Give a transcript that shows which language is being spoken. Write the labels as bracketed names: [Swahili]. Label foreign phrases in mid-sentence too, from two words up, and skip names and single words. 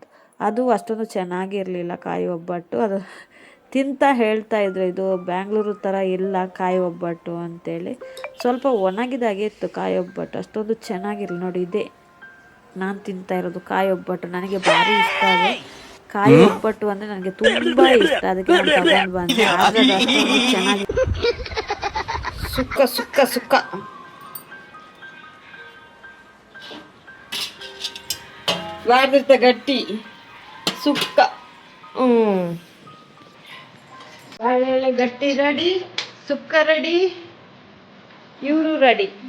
[Kannada] ಅದು ಅಷ್ಟೊಂದು ಚೆನ್ನಾಗಿರಲಿಲ್ಲ ಕಾಯಿ ಒಬ್ಬಟ್ಟು. ಅದು ತಿಂತಾ ಹೇಳ್ತಾಯಿದ್ರು ಇದು ಬ್ಯಾಂಗ್ಳೂರು ಥರ ಇಲ್ಲ ಕಾಯಿ ಒಬ್ಬಟ್ಟು ಅಂತೇಳಿ. ಸ್ವಲ್ಪ ಒಣಗಿದಾಗಿತ್ತು ಕಾಯಿ ಒಬ್ಬಟ್ಟು, ಅಷ್ಟೊಂದು ಚೆನ್ನಾಗಿರಲಿಲ್ಲ. ನೋಡಿ ಇದೇ ನಾನು ತಿಂತಾ ಇರೋದು ಕಾಯಿ ಒಬ್ಬಟ್ಟು. ನನಗೆ ಭಾರಿ ಇಷ್ಟ ಅದು ಕಾಯಿ ಒಬ್ಬಟ್ಟು ಅಂದರೆ, ನನಗೆ ತುಂಬ ಇಷ್ಟ. ಅದಕ್ಕೆ ನಾನು ತಗೊಂಡು ಬಂದೆ. ಆದರೆ ಅದು ಅಷ್ಟೊಂದು ಚೆನ್ನಾಗಿ ಸುಕ್ಕ ಬಾರ್ದಿರ್ತ ಗಟ್ಟಿ ಸುಕ್ಕ. ಬಾಳೆಲೆ ಗಟ್ಟಿ ರೆಡಿ, ಸುಕ್ಕ ರೆಡಿ, ಇವರು ರೆಡಿ.